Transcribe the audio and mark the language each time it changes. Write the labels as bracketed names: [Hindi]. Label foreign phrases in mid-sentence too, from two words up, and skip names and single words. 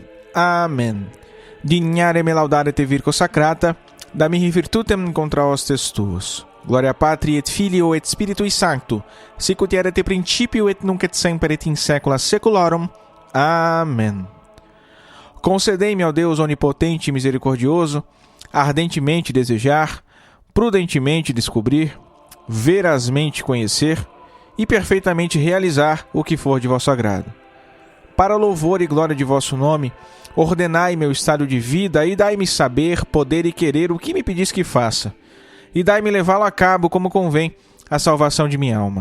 [Latin] Amen. Dignare me laudare te Virgo Sacrata, da mihi virtutem contra hostes tuos. Gloria Patri et Filio et Spiritui Sancto, sic ut erat in principio et nunc et semper et in saecula saeculorum. Amen. [Portuguese] Concedei-me, ó Deus onipotente e misericordioso, ardentemente desejar, prudentemente descobrir, verazmente conhecer e perfeitamente realizar o que for de vosso agrado. Para louvor e glória de vosso nome, ordenai meu estado de vida e dai-me saber, poder e querer o que me pedis que faça, e dai-me levá-lo a cabo como convém a salvação de minha alma.